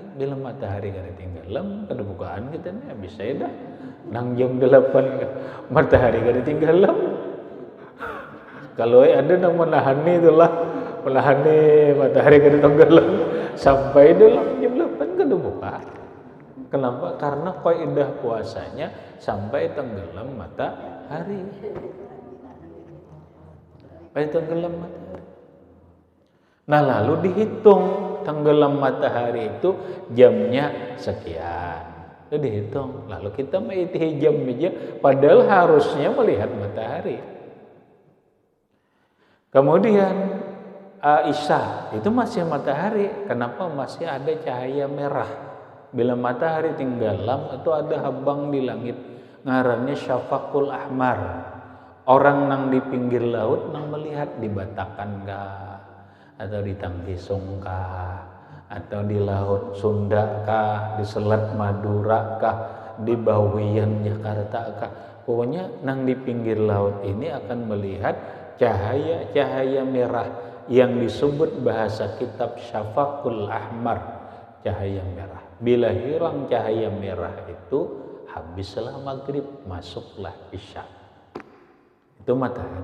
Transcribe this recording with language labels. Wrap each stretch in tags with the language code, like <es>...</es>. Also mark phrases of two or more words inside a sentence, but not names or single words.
<bjn>Bila matahari kada tenggelam, kada bukaan kita nih bisa ya dah nang jam 8 matahari kada tenggelam. Kalau ada nang menahani itulah, menahani matahari kada tenggelam sampai dalam jam 8 kada buka.</bjn> <id>Kenapa? Karena kaidah puasanya sampai tenggelam matahari. Nah lalu dihitung tenggelam matahari itu jamnya sekian, itu dihitung. Lalu kita menghitung jam aja, padahal harusnya melihat matahari. Kemudian Isya itu masih matahari.</id> <bjn>Kenapa? Masih ada cahaya merah. Bila matahari tenggelam itu ada habang di langit, ngarannya</bjn> <ar>syafaqul ahmar.</ar> <bjn>Orang nang di pinggir laut nang melihat di Batakan kah, atau di Tangkisung kah, atau di Laut Sunda kah, di Selat Madura kah, di Bawian Jakarta kah.</bjn> <id>Pokoknya nang di pinggir laut ini akan melihat cahaya merah yang disebut bahasa kitab</id> <ar>syafaqul ahmar,</ar> <id>cahaya merah. Bila hilang cahaya merah itu habislah maghrib, masuklah isya. Itu matahari.</id>